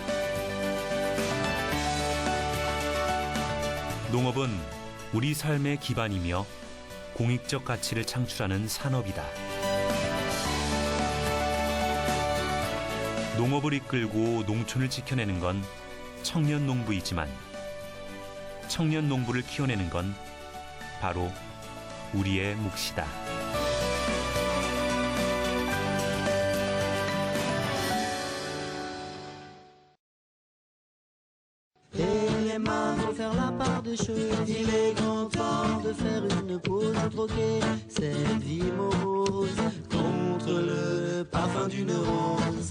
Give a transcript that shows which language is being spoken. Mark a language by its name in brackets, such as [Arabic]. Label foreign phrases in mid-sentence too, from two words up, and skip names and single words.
[Korean] 농업은 우리 삶의 기반이며 공익적 가치를 창출하는 산업이다. 농업을 이끌고 농촌을 지켜내는 건 청년 농부이지만 청년 농부를 키워내는 건 바로 우리의 몫이다. [French] Et les mains vont faire la part des choses. Il est grand temps de faire une pause, de troquer cette vie morose contre le parfum d'une rose.